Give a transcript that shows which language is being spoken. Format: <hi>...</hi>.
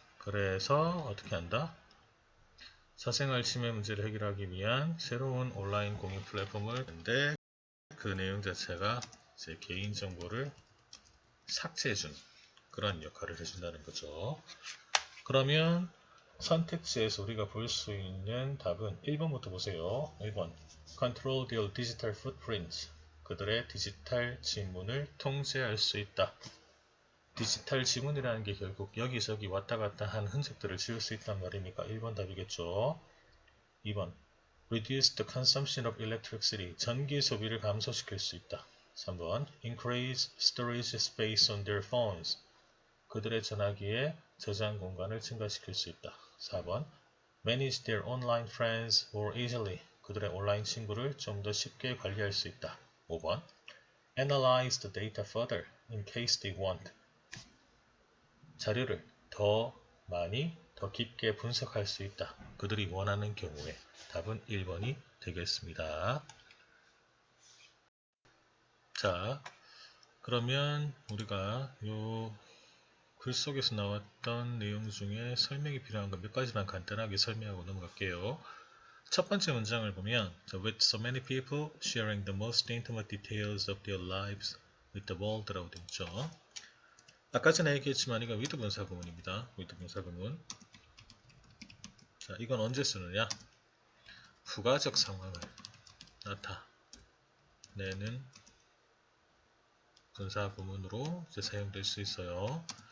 <ko>그래서 어떻게 한다? 사생활 침해 문제를 해결하기 위한 새로운 온라인 공유 플랫폼을 했는데 그 내용 자체가 제 개인정보를 삭제해주는 그런 역할을 해준다는 거죠. 그러면 선택지에서 우리가 볼 수 있는 답은 1번부터 보세요.</ko> <en>1번 Control their digital footprint.</en> <ko>그들의 디지털 지문을 통제할 수 있다. 디지털 지문이라는 게 결국 여기저기 왔다 갔다 한 흔적들을 지울 수 있단 말이니까 1번 답이겠죠.</ko> <en>2번 Reduce the consumption of electricity.</en> <ko>전기 소비를 감소시킬 수 있다.</ko> <en>3번 Increase storage space on their phones.</en> <ko>그들의 전화기에 저장 공간을 증가시킬 수 있다.</ko> <en>4번 Manage their online friends more easily.</en> <ko>그들의 온라인 친구를 좀 더 쉽게 관리할 수 있다.</ko> <en>5번 Analyze the data further in case they want.</en> <ko>자료를 더 많이, 더 깊게 분석할 수 있다. 그들이 원하는 경우에 답은 1번이 되겠습니다. 자, 그러면 우리가 요 글 속에서 나왔던 내용 중에 설명이 필요한 거 몇 가지만 간단하게 설명하고 넘어갈게요. 첫 번째 문장을 보면</ko> <en>with so many people sharing the most intimate details of their lives with the world</en> <ko>라고 되어 있죠. 아까 전에 얘기했지만 이건 with 분사구문입니다. with 분사구문. 자, 이건 언제 쓰느냐? 부가적 상황을 나타내는 분사구문으로 이제 사용될 수 있어요.</ko>